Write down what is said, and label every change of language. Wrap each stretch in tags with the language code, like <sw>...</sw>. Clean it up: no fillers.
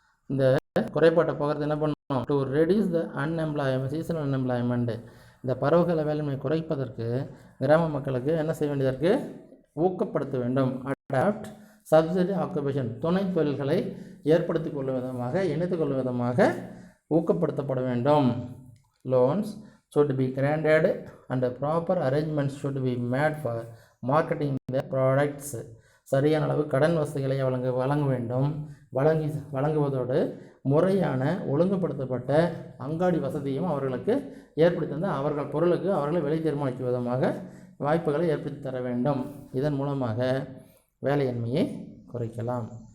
<ta>இந்த குறைபாட்டை போகிறது என்ன பண்ணணும்?</ta> <en>to reduce the seasonal unemployment,</en> <ta>இந்த பருவகால வேலையின்மை குறைப்பதற்கு கிராம மக்களுக்கு என்ன செய்ய வேண்டியதாக இருக்குது? ஊக்கப்படுத்த வேண்டும்.</ta> <en>adopt subsidiary occupation,</en> <ta>துணை தொழில்களை ஏற்படுத்தி கொள்ளும் விதமாக, இணைத்து கொள்ளும் விதமாக ஊக்கப்படுத்தப்பட வேண்டும்.</ta> <en>Loans should be granted and proper arrangements should be made for marketing the products.</en> <ta>சரியான அளவு கடன் வசதிகளை வழங்க வேண்டும். வழங்குவதோடு முறையான ஒழுங்குபடுத்தப்பட்ட அங்காடி வசதியும் அவர்களுக்கு ஏற்படுத்தி தந்தால் அவர்கள் பொருளுக்கு அவர்களை விலை தீர்மானிக்கும் விதமாக வாய்ப்புகளை ஏற்படுத்தி தர வேண்டும். இதன் மூலமாக வேலையின்மையை குறைக்கலாம்.</ta>